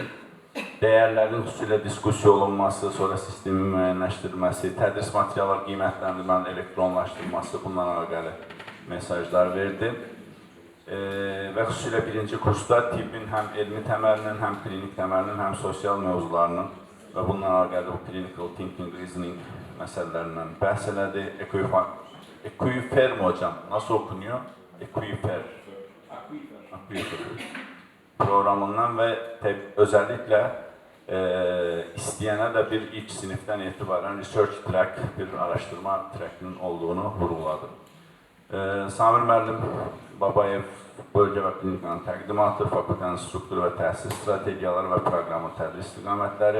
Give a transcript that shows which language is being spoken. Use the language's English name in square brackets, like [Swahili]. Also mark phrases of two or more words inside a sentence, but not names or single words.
[Azerbaijani] Dəyərlərin xüsusilə diskussiya olunması, sonra sistemin müəyyənləşdirilməsi, tədris materiallar qiymətləndirmənin elektronlaşdırılması bundan əlaqəli mesajlar verdi. Və xüsusilə birinci kursda tibbin həm elmi təməlinin, həm klinik təməlinin, həm sosial mövzularının və bundan əlaqəli bu [English] clinical thinking, reasoning [Azerbaijani] məsələlərindən bəhs elədi. [Turkish] Equifer mi hocam? Nasıl okunuyor? Equifer. [Azerbaijani] Programından və özellikle istəyənə də bir ilk sinifdən etibarən [English] research track, [Azerbaijani] bir araştırma trackinin olduğunu vurguladı. Samir müəllim Babayev bölgə və klinikanın təqdimatı, fakültənin strukturu və təhsil strategiyaları və proqramın tədris istiqamətləri.